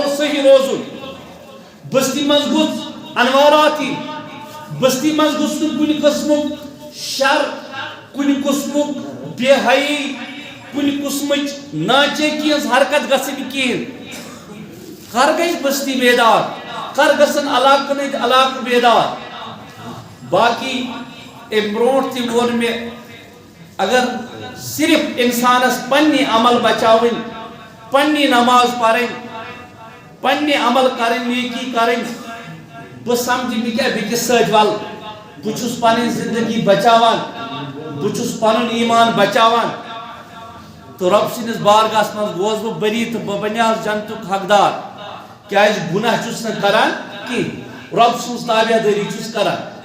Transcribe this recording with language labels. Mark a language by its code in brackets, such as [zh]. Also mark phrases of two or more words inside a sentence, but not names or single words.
[ks] صحیح روزُن بستی منٛز گوٚژھ انوارات یِنۍ بستی منٛز گوٚژھ نہٕ کُنہِ قٕسمُک شر کُنہِ قٕسمُک بے حیٲیی کُنہِ قٕسمٕچ ناچٲکی ہٕنٛز حرکت گژھٕنۍ کِہیٖنۍ کر گژھِ بستی بیدار کر گژھن علاقن ہٕنٛدۍ علاقہٕ بیدار باقی امہِ برونٛٹھ تہِ ووٚن مےٚ اگر صرف انسانس پننہِ عمل بچاوٕنۍ پننی [ur] نماز پڑھیں [ks] پننی [ur] عمل کریں نیکی کریں [ks] بہ سمجھ بہ کیا بیکس سۭتۍ ول بہ چھُس پنٕنۍ زندگی بچاوان بہ چھُس پنُن ایمان بچاوان تو رب سٕنٛدِس بارگاہس منٛز گوس بہ بری تہٕ بہ بنیاس جنتُک حقدار کیازِ گناہ چھُس نہٕ کران کینٛہہ رب سٕنٛز تابعدٲری چھُس کران